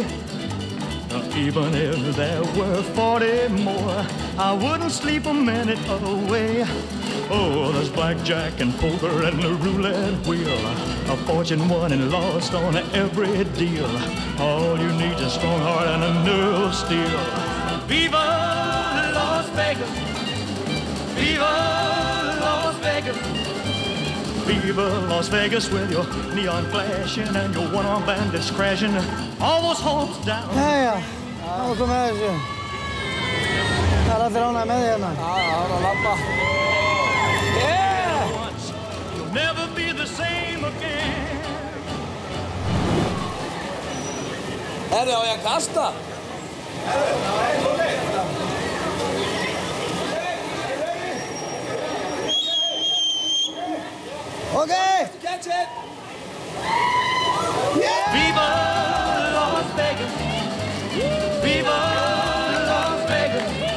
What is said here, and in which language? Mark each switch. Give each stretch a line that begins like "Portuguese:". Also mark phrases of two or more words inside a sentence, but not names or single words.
English: Even if there were 40 more, I wouldn't sleep a minute away. Oh, there's blackjack and poker and the roulette wheel, a fortune won and lost on every deal. All you need is a strong heart and a nerve of steel. Viva Las Vegas! Viva Las Vegas! Viva Las Vegas with your neon flashing and your one-armed bandits crashing. All those hopes down.
Icelandic: Jæja, þá komum við þessu. Það er allir ánægðir með því hérna. Já, það er að labba.
English: Yeah! You'll never be the same again.
Icelandic: Herri, á ég að kasta?
English: Okay. Catch it. Yeah. Viva Las Vegas. Viva Las Vegas.